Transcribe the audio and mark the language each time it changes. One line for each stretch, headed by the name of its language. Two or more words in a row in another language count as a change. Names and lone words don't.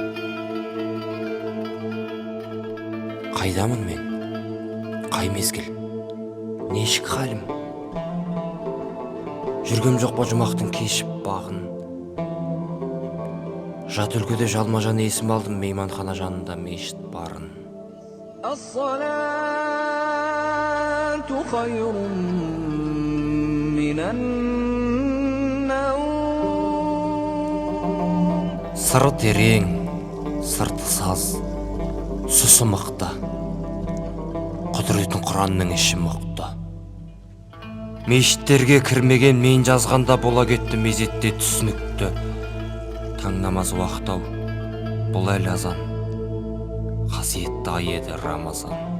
Kazakh: Қайдамын мен? Қай мезгіл? Нешік халім? Жүргем жоқ па жұмақтың кешіп бағын? Жат өлкеде жалма-жан есім алдым, мейманхана жанында мешіт барын.
Arabic: الصلاة خير من النوم.
Kazakh: Сыры терең, сырты саз, сұсы мықты. Құдіретін Құранның іші мұқты. Мешіттерге кірмеген мен жазғанда бола кетті мезетте түсінікті. Таң намаз уақыттау, бұл әл азан, қасиетті ай еді Рамазан.